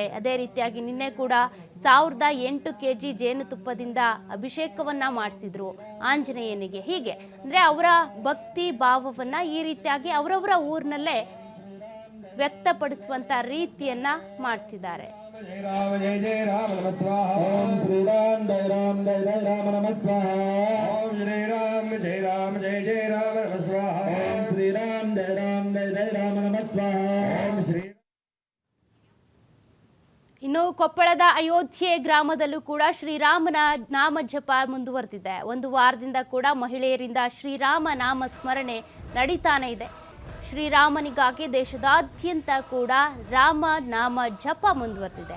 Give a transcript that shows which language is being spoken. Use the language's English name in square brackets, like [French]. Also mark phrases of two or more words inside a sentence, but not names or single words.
[Kannada] ಅದೇ ರೀತಿಯಾಗಿ ನಿನ್ನೆ ಕೂಡ 1008 kg ಜೇನುತುಪ್ಪದಿಂದ ಅಭಿಷೇಕವನ್ನು ಮಾಡಿಸಿದ್ರು ಆಂಜನೇಯನಿಗೆ. ಹೀಗೆ ಅಂದರೆ ಅವರ ಭಕ್ತಿ ಭಾವವನ್ನು ಈ ರೀತಿಯಾಗಿ ಅವರವರ ಊರಿನಲ್ಲೇ ವ್ಯಕ್ತಪಡಿಸುವಂಥ ರೀತಿಯನ್ನು ಮಾಡ್ತಿದ್ದಾರೆ. [Sanskrit] जय राम जय राम नमः स्वाहा ओम श्री राम जय राम नमः स्वाहा ओम श्री राम जय राम नमः स्वाहा ओम श्री राम जय राम नमः स्वाहा ओम श्री. [Kannada] ಇನ್ನು ಕೊಪ್ಪಳದ ಅಯೋಧ್ಯೆ ಗ್ರಾಮದಲ್ಲೂ ಕೂಡ ಶ್ರೀರಾಮನ ನಾಮ ಜಪ ಮುಂದುವರೆದಿದೆ. ಒಂದು ವಾರದಿಂದ ಕೂಡ ಮಹಿಳೆಯರಿಂದ ಶ್ರೀರಾಮ ನಾಮ ಸ್ಮರಣೆ ನಡೀತಾನೆ ಇದೆ. ಶ್ರೀರಾಮನಿಗಾಗಿ ದೇಶದಾದ್ಯಂತ ಕೂಡ ರಾಮ ನಾಮ ಜಪ ಮುಂದುವರೆದಿದೆ.